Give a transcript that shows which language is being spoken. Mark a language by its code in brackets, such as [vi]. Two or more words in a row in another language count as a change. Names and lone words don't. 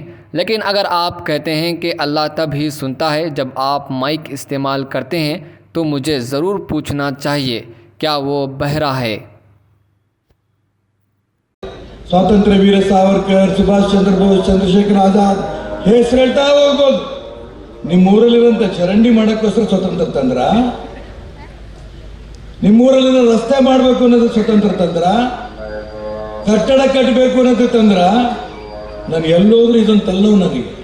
[hi] लेकिन अगर आप कहते हैं कि अल्लाह तब ही सुनता है जब आप माइक इस्तेमाल करते हैं, तो मुझे ज़रूर पूछना चाहिए, क्या वो बहरा है। [kn] स्वातंत्र्य वीर सावरकर, सुभाष चंद्र बोस, चंद्रशेखर आजाद ಹೆಸರು ಹೇಳ್ತಾ ಹೋಗ್ಬೋದು. ನಿಮ್ಮೂರಲ್ಲಿರುವಂತ ಚರಂಡಿ ಮಾಡಕ್ಕೋಸ್ಕರ ಸ್ವತಂತ್ರ ತಂದ್ರ, ನಿಮ್ಮೂರಲ್ಲಿರೋ ರಸ್ತೆ ಮಾಡಬೇಕು ಅನ್ನೋದು ಸ್ವತಂತ್ರ ತಂದ್ರ, ಕಟ್ಟಡ ಕಟ್ಟಬೇಕು ಅನ್ನೋದು ತಂದ್ರ. ನಾನು ಎಲ್ಲೋದ್ರೂ ಇದೊಂದು ತಲ್ಲವು ನನಗೆ.